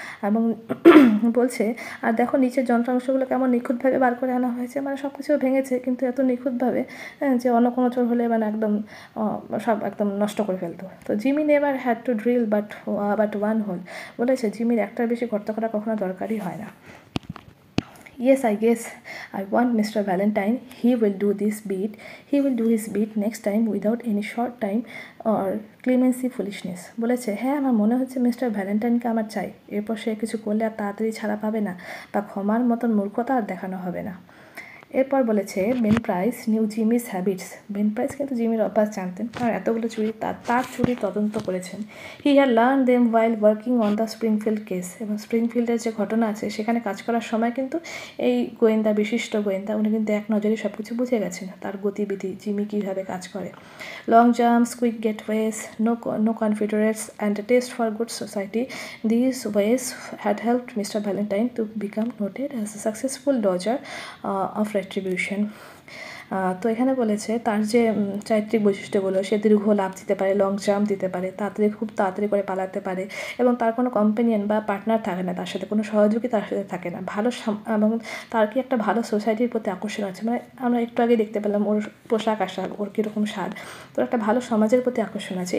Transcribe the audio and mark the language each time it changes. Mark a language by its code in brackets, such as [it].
[bn] এবং বলছে আর দেখো নিচের যন্ত্রাংশগুলো কেমন নিখুঁতভাবে বার করে আনা হয়েছে, মানে সব কিছু ভেঙেছে কিন্তু এত নিখুঁতভাবে যে অন্য কোনো চোর হলে মানে একদম সব একদম নষ্ট করে ফেলতো। তো Jimmy [en] Never had to drill but one hole. [bn] বলেছে জিমির একটার বেশি গর্ত করা কখনো দরকারই হয় না। [en] Yes, I guess I want Mr. Valentine. He will do his beat next time without any short time or clemency foolishness. [bn] বলেছে হ্যাঁ, আমার মনে হচ্ছে মিস্টার ভ্যালেন্টাইনকে আমার চাই, এরপর সে কিছু করলে আর তাড়াতাড়ি ছাড়া পাবে না বা ক্ষমার মতন মূর্খতা আর দেখানো হবে না। এরপর বলেছে Ben price [en] Knew Jimmy's habits. [bn] Ben price কিন্তু জিমির অভ্যাস জানতেন, আর এতগুলো চুরি তার চুরি তদন্ত করেছেন। [en] He had learn them while working on the Springfield case. [bn] এবং স্প্রিংফিল্ডের যে ঘটনা আছে সেখানে কাজ করার সময় কিন্তু এই বিশিষ্ট গোয়েন্দা উনি কিন্তু এক নজরে সব কিছু বুঝে গেছেন, তার গতিবিধি, জিমি কীভাবে কাজ করে। [en] Long jumps, quick getaways, no confederates and a taste for good society. These ways had helped Mr. Valentine to become noted as a successful dodger of retribution. [bn] তো এখানে বলেছে তার যে চারিত্রিক বৈশিষ্ট্যগুলো, সে দীর্ঘ লাফ দিতে পারে, লং জাম্প দিতে পারে, খুব তাড়াতাড়ি করে পালাতে পারে, এবং তার কোনো কম্পেনিয়ন বা পার্টনার থাকে না, তার সাথে কোনো সহযোগী তার সাথে থাকে না, এবং তার কি একটা ভালো সোসাইটির প্রতি আকর্ষণ আছে, মানে আমরা একটু আগে দেখতে পেলাম ওর পোশাক আশাক, ওর কীরকম স্বাদ, তো একটা ভালো সমাজের প্রতি আকর্ষণ আছে।